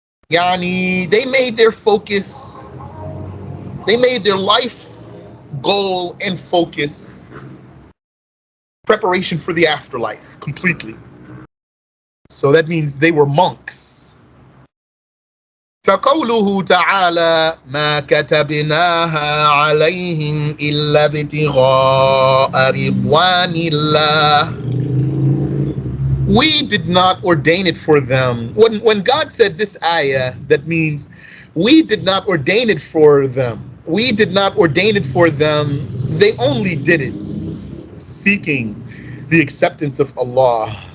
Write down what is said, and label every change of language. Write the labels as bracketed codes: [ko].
[en] They made their focus, they made their life goal and focus preparation for the afterlife completely. So that means they were monks. [ar] فقوله تعالى ما كتبناها عليهم إلا ابتغاء رضوان الله. [en] We did not ordain it for them. When God said this ayah, that means we did not ordain it for them. We did not ordain it for them. They only did it seeking the acceptance of Allah.